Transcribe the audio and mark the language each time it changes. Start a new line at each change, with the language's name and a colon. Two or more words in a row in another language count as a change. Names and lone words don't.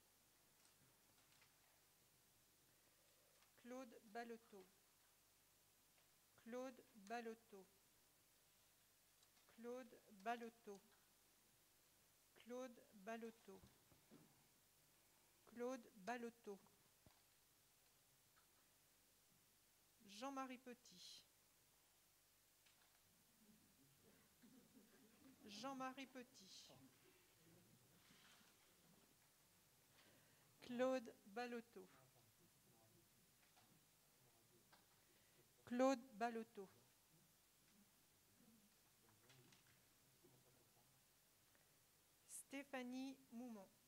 French: Claude Baloteau. Claude Baloteau. Claude Baloteau. Claude Baloteau. Claude Baloteau. Jean-Marie Petit. Jean-Marie Petit. Claude Baloteau. Claude Baloteau. Stéphanie Moumont.